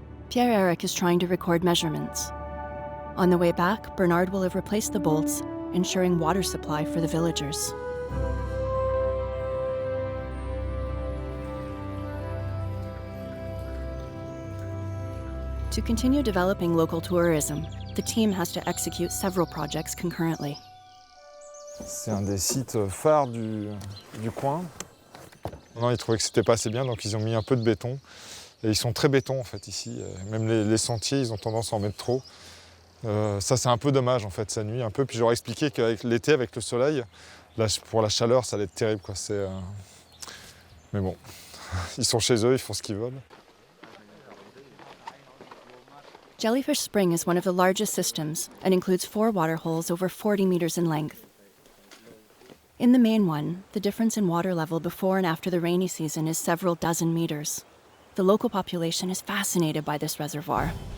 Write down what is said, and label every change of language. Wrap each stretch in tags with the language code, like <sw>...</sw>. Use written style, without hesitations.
<en>Pierre-Eric is trying to record measurements. On the way back, Bernard will have replaced the bolts, ensuring water supply for the villagers. To continue developing local tourism, the team has to execute several projects concurrently.</en> <fr>C'est un des sites phares du coin. Non, ils trouvaient que c'était pas assez bien, donc ils ont mis un peu de béton. Et ils sont très béton en fait ici. Même les sentiers, ils ont tendance à en mettre trop. Ça c'est un peu dommage en fait, ça nuit un peu. Puis j'aurais expliqué qu'avec l'été, avec le soleil, là, pour la chaleur, ça allait être terrible, quoi. Mais bon, ils sont chez eux, ils font ce qu'ils veulent.</fr> <en>Jellyfish Spring is one of the largest systems and includes 4 water holes over 40 meters in length. In the main one, the difference in water level before and after the rainy season is several dozen meters. The local population is fascinated by this reservoir.</en>